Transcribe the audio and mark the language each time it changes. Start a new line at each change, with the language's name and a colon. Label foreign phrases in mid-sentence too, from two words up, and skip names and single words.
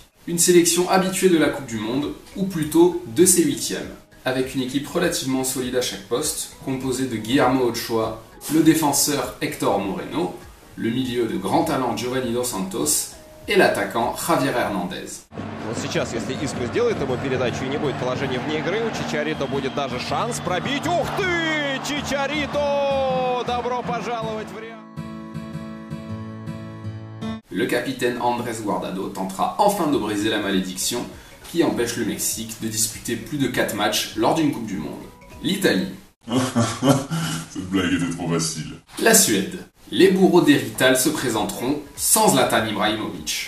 French: Une sélection habituée de la Coupe du Monde, ou plutôt de ses huitièmes, avec une équipe relativement solide à chaque poste, composée de Guillermo Ochoa, le défenseur Héctor Moreno, le milieu de grand talent Giovanni Dos Santos et l'attaquant Javier Hernandez.
Russian: Вот сейчас, если Иску сделает ему передачу и не будет положения вне игры, у Чичарито будет даже шанс пробить. Ух ты! Чичарито! Добро пожаловать в Реал!
French: Le capitaine Andrés Guardado tentera enfin de briser la malédiction qui empêche le Mexique de disputer plus de 4 matchs lors d'une Coupe du Monde. L'Italie. Cette blague était trop facile. La Suède. Les bourreaux d'Hérital se présenteront sans Zlatan Ibrahimovic.